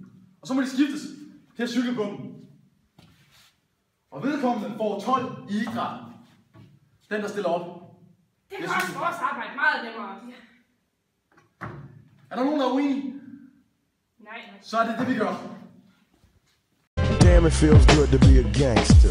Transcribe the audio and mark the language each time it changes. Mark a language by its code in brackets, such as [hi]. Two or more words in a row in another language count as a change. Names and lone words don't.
[da] Og så må de skiftes til at cykle på dem. Og vedkommende får 12 i idræt. Den, der stiller op. Det gør også vores arbejde meget nemmere. Er der nogen, der er uenige? Nej. Så er det det, vi gør. [en] Damn, it feels good to be a gangster.